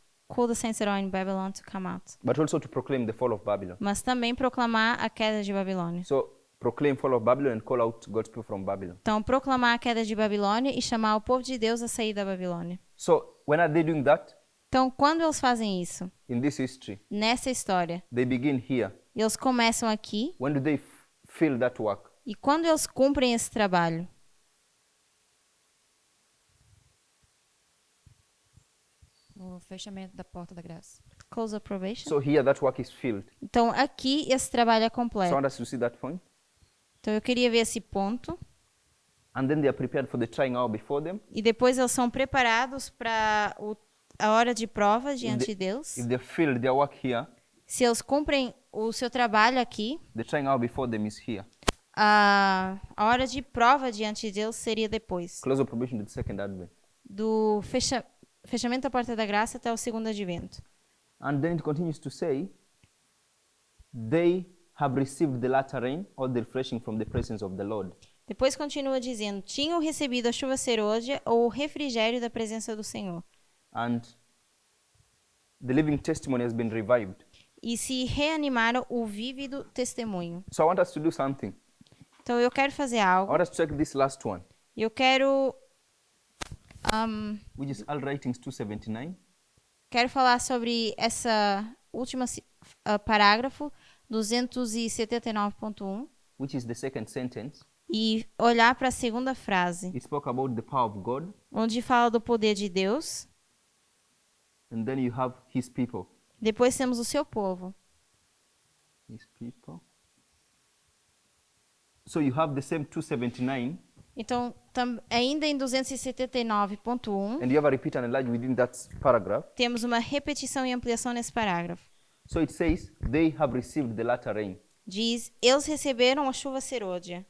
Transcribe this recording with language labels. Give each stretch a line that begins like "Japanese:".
English: Call the saints that are in Babylon to come out. But also to proclaim the fall of Babylon.
Portuguese: Mas também proclamar a queda de Babilônia.
English: So proclaim fall of Babylon and call out God's people from Babylon.
Portuguese: Então, proclamar a queda de Babilônia e chamar o povo de Deus a sair da Babilônia.
English: So when are they doing that?
Portuguese: Então, quando eles fazem isso?
English: In this history,
Portuguese: Nessa história.
English: they begin here.
Portuguese: Eles começam aqui
English: When do they feel that work?
Portuguese: e quando eles cumprem esse trabalho? No fechamento da porta da graça.
English: Close of probation. So here that work is filled.
Portuguese: Então, aqui esse trabalho é
English: So I
Portuguese: completo.
English: want us to see that point.
Portuguese: Então, eu queria ver esse ponto.
English: And then they are prepared for the trying hour before them.
Portuguese: E depois eles são preparados para a hora de prova diante de Deus.
English: If they filled their work here,
Portuguese: Se eles cumprem o seu trabalho aqui,
English: the trying hour before them is here.
Portuguese: a hora de prova diante de Deus seria depois.
English: Close of probation to the second advent.
Portuguese: Do fechamento da porta da graça até o segundo advento.
English: And then it continues to say, they have received the latter rain or the refreshing from the presence of the Lord.
Portuguese: Depois continua dizendo, tinham recebido a chuva serôdia ou o refrigério da presença do Senhor.
English: And the living testimony has been revived.
Portuguese: E se reanimaram o vívido testemunho.
English: So I want us to do something.
Portuguese: Então eu quero fazer
English: I
Portuguese: algo.
English: want us to check this last one,
Portuguese: Eu quero
English: which is All Writings 279.
Portuguese: quero falar sobre essa última parágrafo 279.1
English: which is the second sentence.
Portuguese: e olhar para a segunda frase,
English: It spoke about the power of God,
Portuguese: onde fala do poder de Deus.
English: and then you have his people.
Portuguese: Depois temos o seu povo.
English: His people. So you have the same 279,
Portuguese: Então, ainda em 279.1,
English: and you have a repeat and enlarge within that paragraph.
Portuguese: temos uma repetição e ampliação nesse parágrafo.
English: So it says, they have received the latter rain.
Portuguese: Diz, eles receberam a chuva serôdia.